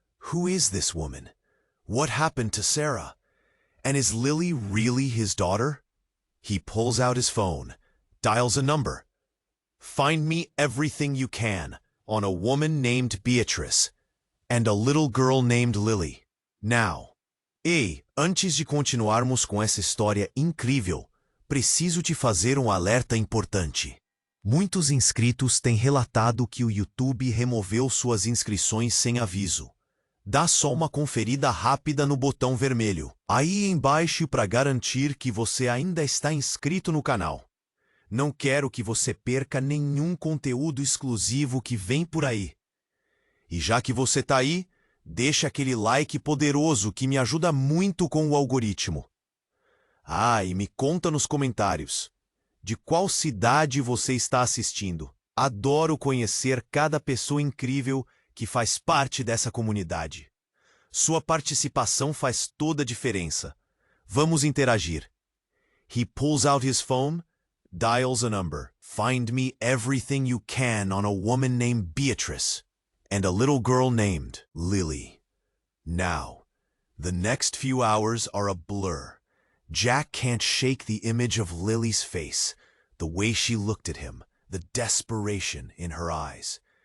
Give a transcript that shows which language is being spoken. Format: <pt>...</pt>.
<en>Who is this woman? What happened to Sarah? And is Lily really his daughter? He pulls out his phone, dials a number. "Find me everything you can on a woman named Beatrice and a little girl named Lily. Now."</en> <pt>"Ei, antes de continuarmos com essa história incrível, preciso te fazer alerta importante. Muitos inscritos têm relatado que o YouTube removeu suas inscrições sem aviso. Dá só uma conferida rápida no botão vermelho aí embaixo para garantir que você ainda está inscrito no canal. Não quero que você perca nenhum conteúdo exclusivo que vem por aí. E já que você tá aí, deixa aquele like poderoso que me ajuda muito com o algoritmo. E me conta nos comentários de qual cidade você está assistindo. Adoro conhecer cada pessoa incrível que faz parte dessa comunidade. Sua participação faz toda a diferença. Vamos interagir.</pt> <en>He pulls out his phone, dials a number. "Find me everything you can on a woman named Beatrice and a little girl named Lily." Now, the next few hours are a blur. Jack can't shake the image of Lily's face, the way she looked at him, the desperation in her eyes.</en>